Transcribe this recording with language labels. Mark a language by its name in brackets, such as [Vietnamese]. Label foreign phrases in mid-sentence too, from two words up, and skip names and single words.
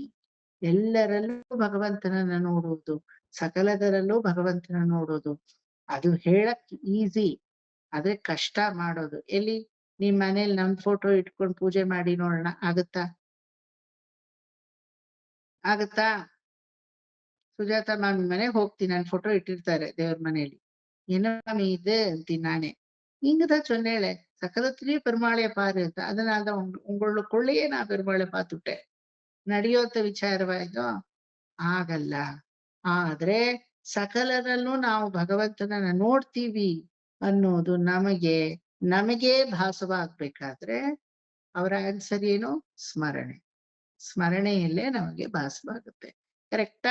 [Kannada] ಎಲ್ಲರಲ್ಲೂ ಭಗವಂತನನ್ನ ನೋಡುವುದು, ಸಕಲದರಲ್ಲೂ ಭಗವಂತನ ನೋಡೋದು, ಅದು ಹೇಳಕ್ ಈಸಿ, ಆದ್ರೆ ಕಷ್ಟ ಮಾಡೋದು. ಎಲ್ಲಿ ನಿಮ್ ಮನೇಲಿ ನಮ್ ಫೋಟೋ ಇಟ್ಕೊಂಡು ಪೂಜೆ ಮಾಡಿ ನೋಡೋಣ, ಆಗುತ್ತಾ? ಸುಜಾತ ಮಾಮಿ ಮನೆಗೆ ಹೋಗ್ತೀನಿ, ನಾನು ಫೋಟೋ ಇಟ್ಟಿರ್ತಾರೆ ದೇವ್ರ ಮನೆಯಲ್ಲಿ. ಏನೋ ಮಾಮಿ ಇದೆ ಅಂತೀನಿ ನಾನೇ. [Tamil] இங்கதான் சொன்னேளே சகலத்திலயும் பெருமாளைய பாரு ಅಂತ. அதனாலதான் உங்களுக்குள்ளேயே நான் பெருமாளை பார்த்துட்டேன். [Kannada] ನಡೆಯೋತ ವಿಚಾರವಾಯ್ತು ಆಗಲ್ಲ. ಆದ್ರೆ ಸಕಲರಲ್ಲೂ ನಾವು ಭಗವಂತನನ್ನ ನೋಡ್ತೀವಿ ಅನ್ನೋದು ನಮಗೆ ಭಾಸವಾಗ್ಬೇಕಾದ್ರೆ ಅವರ ಆನ್ಸರ್ ಏನು? ಸ್ಮರಣೆಯಲ್ಲೇ ನಮಗೆ ಭಾಸವಾಗುತ್ತೆ. ಕರೆಕ್ಟಾ?